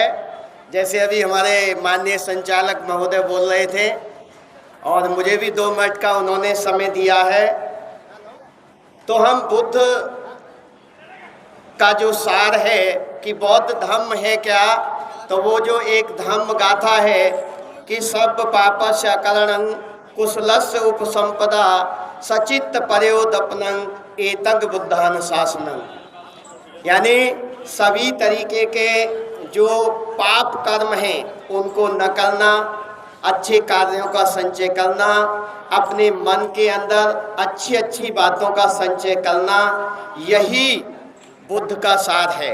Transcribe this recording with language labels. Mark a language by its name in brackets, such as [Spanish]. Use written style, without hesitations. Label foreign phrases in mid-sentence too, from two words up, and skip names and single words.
[Hindi] जैसे अभी हमारे माननीय संचालक महोदय बोल रहे थे और मुझे भी 2 मिनट का उन्होंने समय दिया है, तो हम बुद्ध का जो सार है कि बौद्ध धम्म है क्या, तो वो जो एक धम्म गाथा है कि [Pali] सब पापस्य करणं कुशलस्य उपसंपदा सचित्त पर्योदपनं एतग बुद्धान शासनं, [Hindi] यानी सभी तरीके के जो पाप कर्म हैं उनको न करना, अच्छे कार्यों का संचय करना, अपने मन के अंदर अच्छी अच्छी बातों का संचय करना, यही बुद्ध का सार है।